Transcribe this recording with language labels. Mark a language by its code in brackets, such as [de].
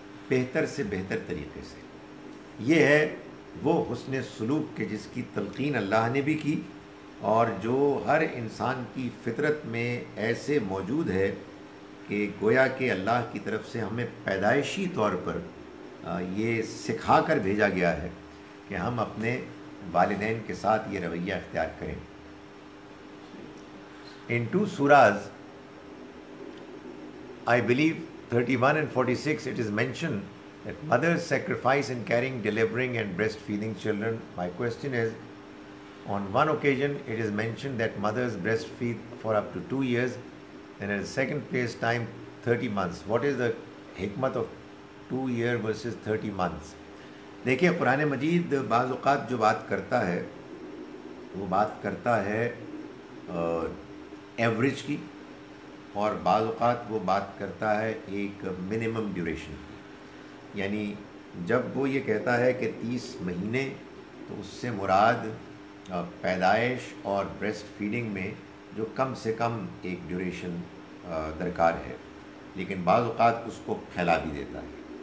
[ur] بہتر سے بہتر طریقے سے. یہ ہے وہ حسن سلوک کہ جس کی تلقین اللہ نے بھی کی اور جو ہر انسان کی فطرت میں ایسے موجود ہے کہ گویا کہ اللہ کی طرف سے ہمیں پیدائشی طور پر یہ سکھا کر بھیجا گیا ہے کہ ہم اپنے والدین کے ساتھ یہ رویہ اختیار کریں. [en] In two surahs, I believe 31 and 46, it is mentioned that mothers sacrifice in carrying, delivering and breastfeeding children. My question is, on one occasion it is mentioned that mothers breastfeed for up to 2 years, and at the second place time 30 months. What is the hikmat of 2 years versus 30 months? [ur] دیکھیے قرآن مجید بعض اوقات جو بات کرتا ہے وہ بات کرتا ہے ایوریج کی، اور بعض اوقات وہ بات کرتا ہے ایک منیمم ڈیوریشن کی. یعنی جب وہ یہ کہتا ہے کہ 30 مہینے تو اس سے مراد پیدائش اور بریسٹ فیڈنگ میں جو کم سے کم ایک ڈیوریشن درکار ہے، لیکن بعض اوقات اس کو پھیلا بھی دیتا ہے.